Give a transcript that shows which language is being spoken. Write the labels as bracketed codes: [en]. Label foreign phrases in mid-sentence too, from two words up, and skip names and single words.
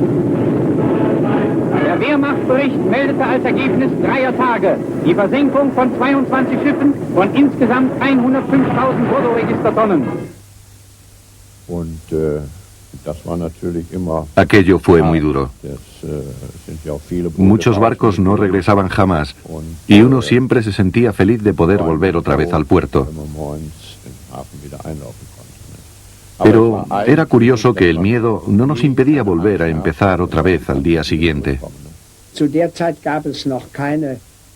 [de] Der Wehrmachtsbericht meldete als Ergebnis 3 Tage die Versenkung von 22 Schiffen von insgesamt 105.000 Bruttoregistertonnen. [es] Aquello fue muy duro. Muchos barcos no regresaban jamás y uno siempre se sentía feliz de poder volver otra vez al puerto. Pero era curioso que el miedo no nos impedía volver a empezar otra vez al día siguiente.